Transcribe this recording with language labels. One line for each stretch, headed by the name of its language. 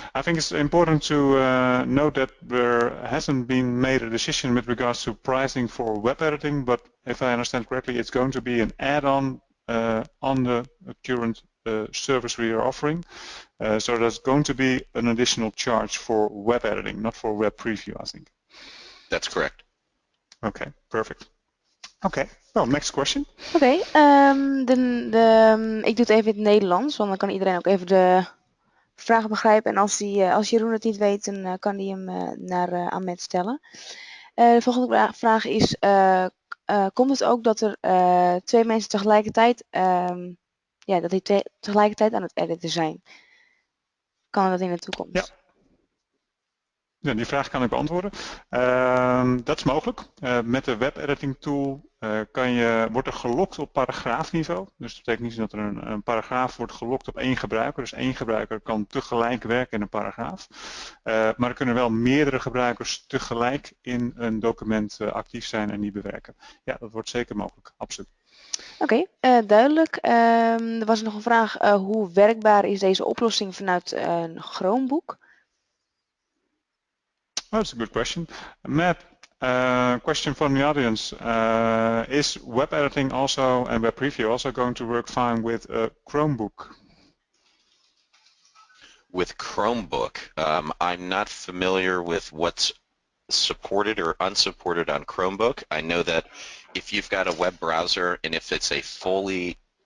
English: I think it's important to note that there hasn't been made a decision with regards to pricing for web editing, but if I understand correctly, it's going to be an add-on on the current service we are offering. So there's going to be an additional charge for web editing, not for web preview, I think. That's correct. Okay, perfect. Okay, well, next question.
Dutch: Oké, ik doe het even in het Nederlands, want dan kan iedereen ook even de vragen begrijpen. En als Jeroen het niet weet, dan kan hij hem aan Matt stellen. De volgende vraag is, komt het ook dat er 2 mensen tegelijkertijd, dat die tegelijkertijd aan het editen zijn? Kan dat in de toekomst? Ja. Ja, die vraag kan ik beantwoorden. Dat is mogelijk. Met de web editing tool wordt er gelokt op paragraafniveau. Dus dat betekent niet dat er een paragraaf wordt gelokt op 1 gebruiker. Dus 1 gebruiker kan tegelijk werken in een paragraaf. Maar er kunnen wel meerdere gebruikers tegelijk in een document actief zijn en die bewerken. Ja, dat wordt zeker mogelijk. Absoluut. Oké, duidelijk. Er was nog een vraag. Hoe werkbaar is deze oplossing vanuit een Chromebook?
English: Oh, that's a good question. Matt, question from the audience. Is web editing also and web preview also going to work fine with a Chromebook? With Chromebook, I'm not familiar with what's supported or unsupported on Chromebook. I know that if you've got a web browser and if it's a fully